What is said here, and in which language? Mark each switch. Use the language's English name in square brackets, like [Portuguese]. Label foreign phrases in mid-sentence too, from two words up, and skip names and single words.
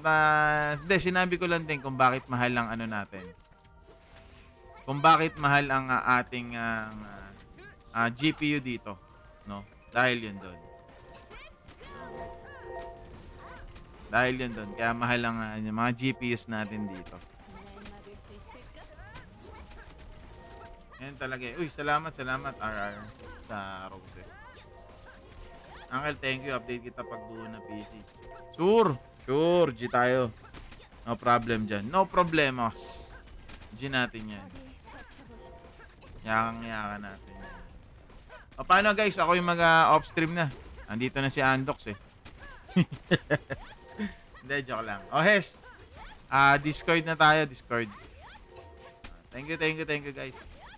[Filipino] Hindi, sinabi ko lang din kung bakit mahal ang ano natin. Kung bakit mahal ang ating GPU dito. No? Dahil yun doon. Dahil yun doon. Kaya mahal ang yung mga GPUs natin dito. [Korean] 날 막을 수 있을까? [Filipino] Yan talaga. Uy, salamat RR sa Roses. [English] Uncle, thank you. [Filipino] Update kita pag buo na PC. Sure. G tayo. [English] No problem [Filipino] dyan. No problemos. G natin yan. [Korean] 어디 버텨보시죠. [Filipino] Yakang-yakan natin yan. O, paano guys? Ako yung mag-off-stream na. Andito na si Andox eh. Hindi, joke lang. Oh, Hes. Discord na tayo. [English] Discord. Thank you guys.